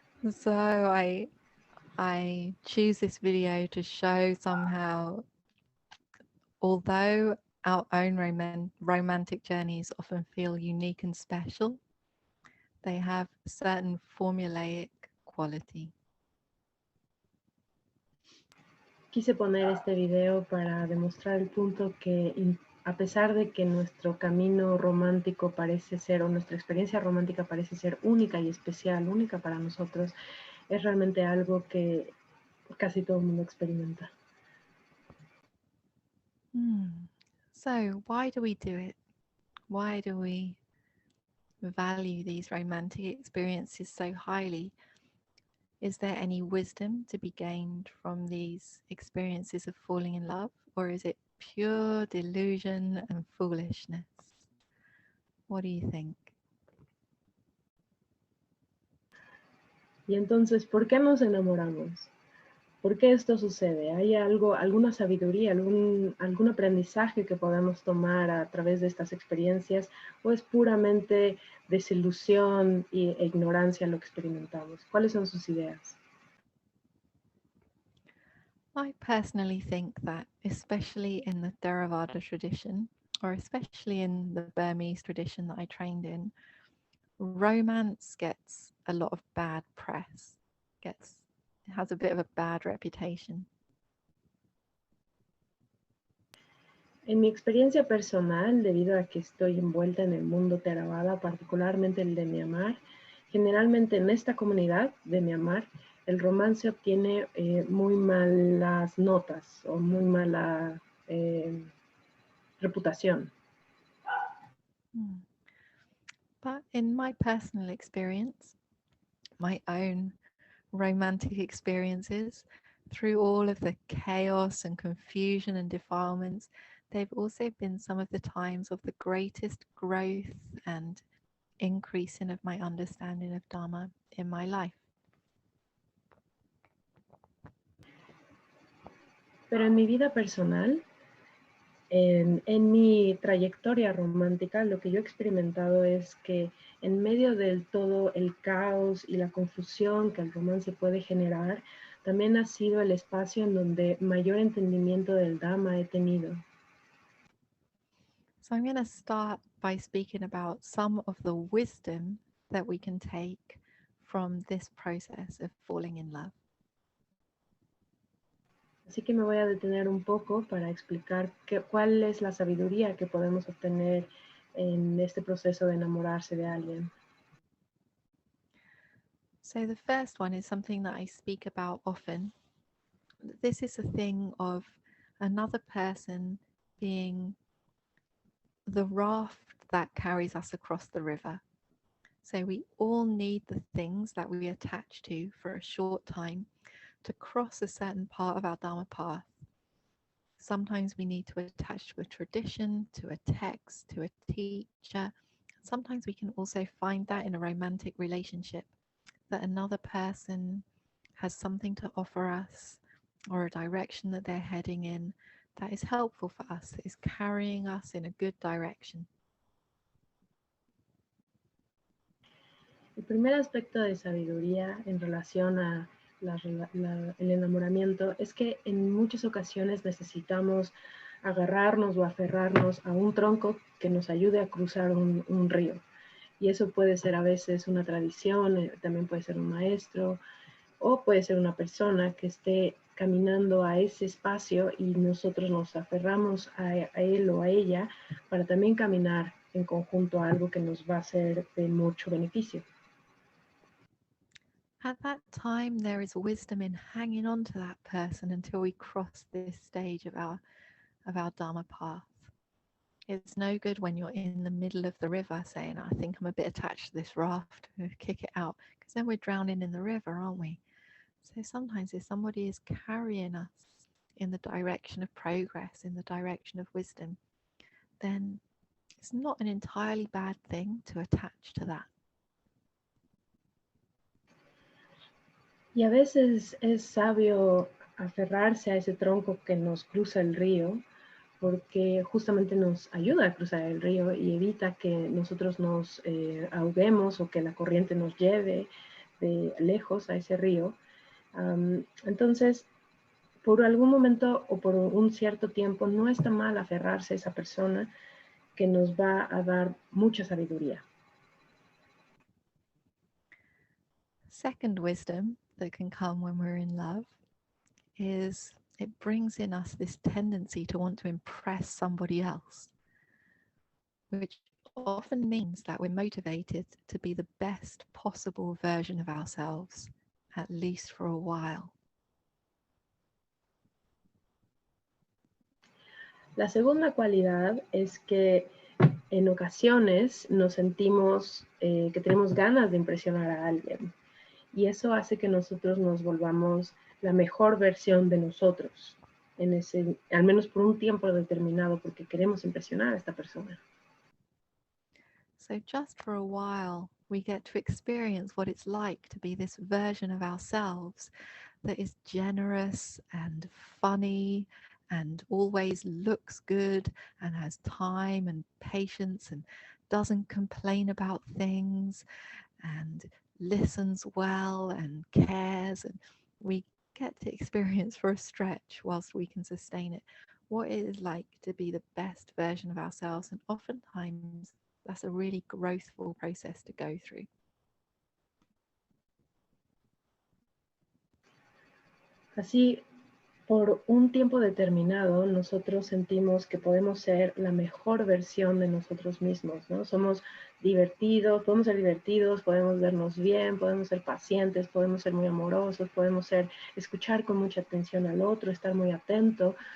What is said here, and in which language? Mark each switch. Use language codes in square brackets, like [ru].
[en] So I choose this video to show somehow, although our own romantic journeys often feel unique and special, they have a certain formulaic quality. [es] Quise poner este video para demostrar el punto que a pesar de que nuestro camino romántico parece ser, o nuestra experiencia romántica parece ser única y especial, única para nosotros, es realmente algo que casi todo el mundo experimenta. [en] So why do we do it? Why do we value these romantic experiences so highly? Is there any wisdom to be gained from these experiences of falling in love, or is it pure delusion and foolishness? What do you think? [es] Y entonces, ¿por qué nos enamoramos? ¿Por qué esto sucede? ¿Hay algo, alguna sabiduría, algún aprendizaje que podemos tomar a través de estas experiencias? ¿O es puramente desilusión e ignorancia lo que experimentamos? ¿Cuáles son sus ideas? [en] I personally think that, especially in the Theravada tradition, or especially in the Burmese tradition that I trained in, romance gets a lot of bad press, it has a bit of a bad reputation. [es] En mi experiencia personal, debido a que estoy envuelta en el mundo Theravada, particularmente el de Myanmar, generalmente en esta comunidad de Myanmar, el romance obtiene muy malas notas o muy mala reputación. [en] But in my personal experience, my own romantic experiences, through all of the chaos and confusion and defilements, they've also been some of the times of the greatest growth and increasing of my understanding of Dhamma in my life. [es] Pero en mi vida personal, en mi trayectoria romántica, lo que yo he experimentado es que en medio del todo el caos y la confusión que el romance puede generar, también ha sido el espacio en donde mayor entendimiento del Dhamma he tenido. [en] So I'm going to start by speaking about some of the wisdom that we can take from this process of falling in love. [es] Así que me voy a detener un poco para explicar cuál es la sabiduría que podemos obtener en este proceso de enamorarse de alguien. [en] So the first one is something that I speak about often. This is a thing of another person being the raft that carries us across the river. So we all need the things that we attach to for a short time to cross a certain part of our Dhamma path. Sometimes we need to attach to a tradition, to a text, to a teacher. Sometimes we can also find that in a romantic relationship, that another person has something to offer us or a direction that they're heading in that is helpful for us, that is carrying us in a good direction. [es] El primer aspecto de sabiduría en relación a el enamoramiento es que en muchas ocasiones necesitamos agarrarnos o aferrarnos a un tronco que nos ayude a cruzar un río. Y eso puede ser a veces una tradición, también puede ser un maestro, o puede ser una persona que esté caminando a ese espacio y nosotros nos aferramos a él o a ella para también caminar en conjunto algo que nos va a ser de mucho beneficio. [en] At that time, there is wisdom in hanging on to that person until we cross this stage of our Dhamma path. It's no good when you're in the middle of the river saying, I think I'm a bit attached to this raft, kick it out, because then we're drowning in the river, aren't we? So sometimes if somebody is carrying us in the direction of progress, in the direction of wisdom, then it's not an entirely bad thing to attach to that. [es] Y a veces es sabio aferrarse a ese tronco que nos cruza el río, porque justamente nos ayuda a cruzar el río y evita que nosotros nos ahoguemos o que la corriente nos lleve de lejos a ese río. Entonces, por algún momento o por un cierto tiempo, no está mal aferrarse a esa persona que nos va a dar mucha sabiduría. [en] Second wisdom that can come when we're in love is it brings in us this tendency to want to impress somebody else, which often means that we're motivated to be the best possible version of ourselves, at least for a while. [es] La segunda cualidad es que en ocasiones nos sentimos que tenemos ganas de impresionar a alguien. Y eso hace que nosotros nos volvamos la mejor versión de nosotros, al menos por un tiempo determinado, porque queremos impresionar a esta persona. [en] So just for a while, we get to experience what it's like to be this version of ourselves that is generous and funny and always looks good and has time and patience and doesn't complain about things and listens well and cares, and we get to experience for a stretch whilst we can sustain it what it is like to be the best version of ourselves, and oftentimes that's a really growthful process to go through. [es] Así, por un tiempo determinado, nosotros sentimos que podemos ser la mejor versión de nosotros mismos, ¿no? Somos divertidos, podemos ser divertidos, podemos vernos bien, podemos ser pacientes, podemos ser muy amorosos, podemos escuchar con mucha atención al otro, estar muy atento.